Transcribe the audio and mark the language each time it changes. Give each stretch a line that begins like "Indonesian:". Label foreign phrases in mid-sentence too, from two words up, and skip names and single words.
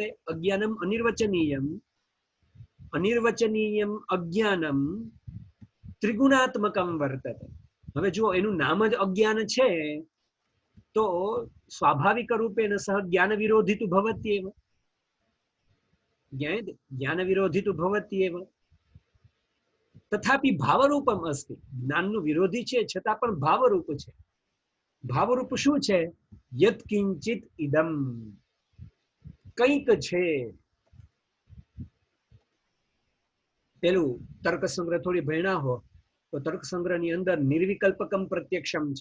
Sanskrit: अज्ञानम् अनिर्वचनीयम्। अनिर्वचनीयम् अज्ञानं त्रिगुणात्मकं वर्तते।
Gujarati: હવે જો એનું નામ જ અજ્ઞાન છે તો
Sanskrit: स्वाभाविक रूपेण सह ज्ञान विरोधी तो भवत्येव। ज्ञान विरोधी तो भवत्येव। तथापि भावरूपम अस्ति।
Gujarati: ज्ञानનું વિરોધી છે છતાં પણ ભાવરૂપ છે। ભાવરૂપ શું છે?
Sanskrit: यत किंचित इदम,
Gujarati: કંઈક છે. પેલું તર્ક સંગ્રહ થોડી ભણ્યા હો તો તર્ક સંગ્રહ ની અંદર
Sanskrit: निर्विकल्पकम प्रत्यक्षम
Gujarati: છે.